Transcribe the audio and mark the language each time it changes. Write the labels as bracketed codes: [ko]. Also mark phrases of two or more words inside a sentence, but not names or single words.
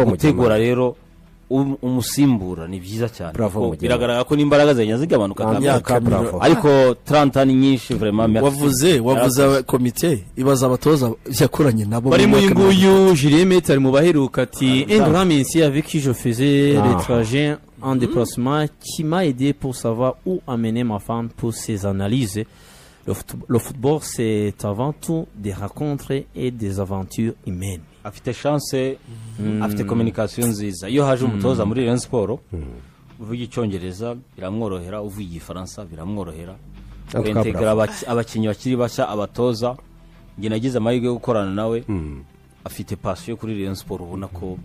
[rw] mutegura rero umusimbura ni byiza cyane biragaragara ko n'imbaraga zenye zigabanuka ariko 30 ni nyinshi vraiment wavuze komite ibaza abatoza yakoranye nabo bari mu nguyu Julien Metal mu baheruka ati [fr] Endram ici avec qui je faisais les trajets en déplacement qui m'a aidé pour savoir où amener ma femme pour ses analyses. Le football c'est avant tout des rencontres et des aventures humaines. [rw] Afite chance afite communication nziza iyo haje umutoza muri Rayon Sport uvuga icyongereza biramworohera uvuga igifaransa biramworohera kwintegra abakinyi bakiri bashya abatoza nge nagize amahirwe yo gukorana nawe afite pasiyo kuri Rayon Sport ubona ko